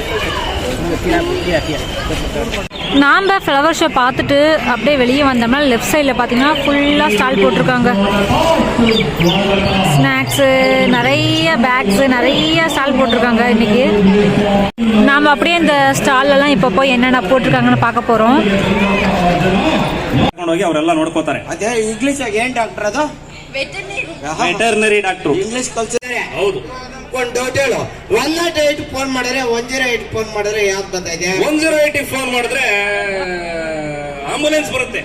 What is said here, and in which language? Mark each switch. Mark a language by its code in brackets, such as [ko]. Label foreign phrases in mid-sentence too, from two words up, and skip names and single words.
[ta] நாம் [en] flower show [ta] பார்த்துட்டு அப்படியே வெளியே வந்தோம்னா [en] left sideில் [ta] பார்த்தீங்கன்னா ஃபுல்லாக ஸ்டால் போட்டிருக்காங்க. ஸ்நாக்ஸு, நிறைய பேக்ஸு, நிறைய ஸ்டால் போட்டிருக்காங்க. இன்றைக்கி நாம் அப்படியே இந்த ಸ್ಟಾಲெல்லாம் இப்போ போய் என்னென்ன போட்டிருக்காங்கன்னு பார்க்க போகிறோம். [kn] ಅವರೆಲ್ಲ ನೋಡ್ಕೋತಾರೆ. ಅದೇ ಇಂಗ್ಲಿಷ್ ಏನ್ ಡಾಕ್ಟರ್ ಅದು? [en] veterinary doctor. [kn] ಇಂಗ್ಲಿಷ್ ಕಲ್ಸಿದ್ದಾರೆ. ಹೌದು. ಒಂದು ಡೌಟ್ ಹೇಳು. 108 ಫೋನ್ ಮಾಡಿದ್ರೆ 108 ಫೋನ್ ಮಾಡಿದ್ರೆ ಯಾವ್ದು ಬರ್ತಾ ಇದೆ? 108 ಫೋನ್ ಮಾಡಿದ್ರೆ ಆಂಬುಲೆನ್ಸ್ ಬರುತ್ತೆ.